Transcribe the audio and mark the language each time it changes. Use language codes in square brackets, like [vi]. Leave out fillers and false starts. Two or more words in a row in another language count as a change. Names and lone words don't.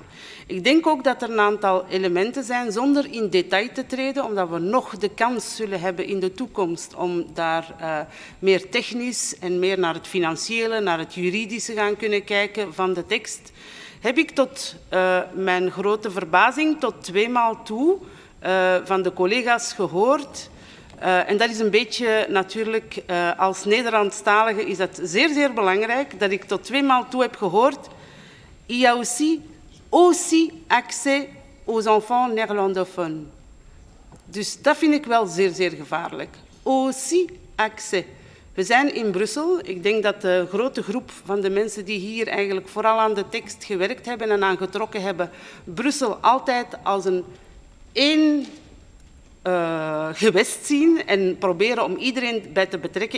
[nl] Ik denk ook dat er een aantal elementen zijn, zonder in detail te treden, omdat we nog de kans zullen hebben in de toekomst om daar meer technisch en meer naar het financiële, naar het juridische gaan kunnen kijken van de tekst, heb ik tot mijn grote verbazing tot 2 maal toe van de collega's gehoord. En dat is een beetje natuurlijk, als Nederlandstalige is dat zeer, zeer belangrijk, dat ik tot 2 maal toe heb gehoord. [fr] Il y a aussi accès aux enfants néerlandophones. [nl] Dus dat vind ik wel zeer, zeer gevaarlijk. [fr] Aussi accès. [nl] We zijn in Brussel. Ik denk dat de grote groep van de mensen die hier eigenlijk vooral aan de tekst gewerkt hebben en aan getrokken hebben, Brussel altijd als een één gewest zien en proberen om iedereen bij te betrekken.